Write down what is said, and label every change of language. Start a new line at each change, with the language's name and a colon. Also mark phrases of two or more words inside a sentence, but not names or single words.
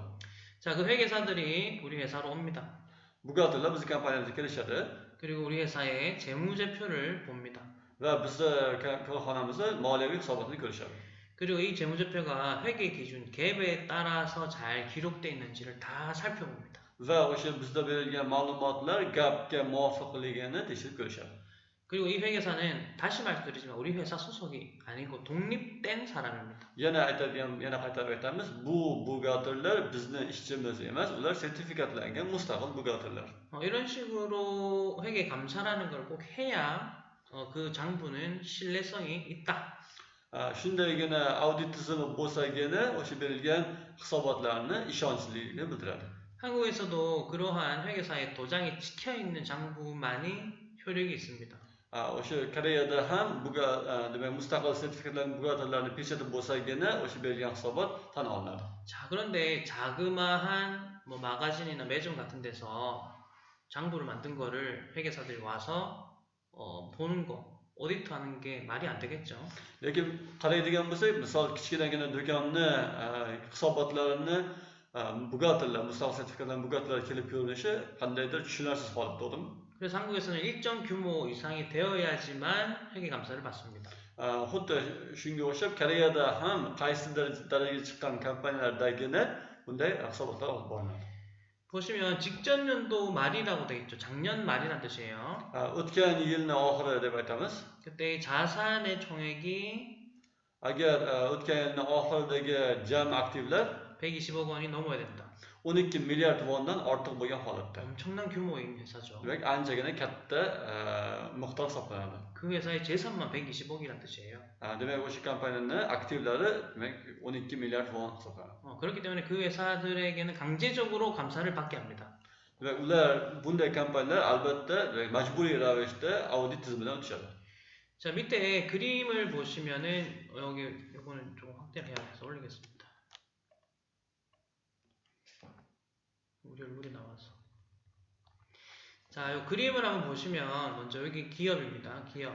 Korean: 자, 그 회계사들이 우리 회사로 옵니다.
Uzbek: Buxgalterlar bizning kompaniyamizga kelishadi
Korean: 그리고 우리 회사의 재무제표를 봅니다.
Uzbek: va bizni korxonamizda moliyaviy hisobotni ko'rishadi.
Korean: 그리고 이 재무제표가 회계 기준 갭에 따라서 잘 기록되어 있는지를 다 살펴봅니다.
Uzbek: Va o'sha bizda berilgan ma'lumotlar GAPga muvofiqligini tekshirib ko'rishadi.
Korean: 그리고 이 회계사는 다시 말씀드리지만 우리 회사 소속이 아니고 독립된 사람입니다.
Uzbek: Yana aytadigan, yana qaytarib aytamiz, bu bugatorlar bizni ishchimiz emas, ular sertifikatlangan mustaqil bugatorlar.
Korean: 이런 식으로 회계 감사라는 걸 꼭 해야 그 장부는 신뢰성이 있다.
Uzbek: Shundaygina audit tizimi bo'lsagina o'sha berilgan hisobotlarni ishonchliligini bildiradi.
Korean: 한국에서도 그러한 회계사의 도장이 찍혀 있는 장부만이 효력이 있습니다.
Uzbek: O'sha Koreyada ham demak mustaqil sertifikatlangan bugatorlarni pechati bo'lsagina o'sha berilgan hisobot tan olinadi.
Korean: 자, 그런데 자그마한 뭐 마가진이나 매점 같은 데서 장부를 만든 거를 회계사들이 와서 보는 거, 오디트하는 게 말이 안 되겠죠.
Uzbek: Lekin qaraydigan bo'lsak, misol kichkinagina do'konni hisobotlarini bugatorlar, mustaqil sertifikatlangan bugatorlar kelib ko'rinishi qandaydir tushunarsiz holatda to'g'rimi?
Korean: 그래서 한국에서는 일정 규모 이상이 되어야지만 회계 감사를 받습니다.
Uzbek: Xuddi shunga o'xshab Koreyada ham qaysi darajaga chiqqan kompaniyalardagina bunday hisobotlar olib boriladi.
Korean: 보시면 직전 연도 말이라고 되어 있죠. 작년 말이란 뜻이에요.
Uzbek: O'tgan yilni oxiri deb aytamiz.
Korean: 그때 자산의 총액이
Uzbek: Agar o'tgan yilni oxiridagi jam aktivlar
Korean: 120억 원이 넘어야 된다.
Uzbek: 12 milliard wondan ortiq bo'lgan holatda.
Korean: 엄청난 규모인 회사죠.
Uzbek: Demak, anchagina katta miqdor hisoblanadi.
Korean: 그 회사의 재산만 120억이란 뜻이에요.
Uzbek: Demak, o'sha kompaniyani aktivlari demak 12 milliard won hisoblanadi.
Korean: 그렇기 때문에 그 회사들에게는 강제적으로 감사를 받게 합니다.
Uzbek: Demak, ular bunday kompaniyalar albatta majburiy ravishda audit tizimidan o'tishadi.
Korean: 자, 밑에 그림을 보시면은 여기 이거는 좀 확대를 해서 올리겠습니다. 우리 얼굴이 나와서. 자, 이 그림을 한번 보시면 먼저 여기 기업입니다. 기업.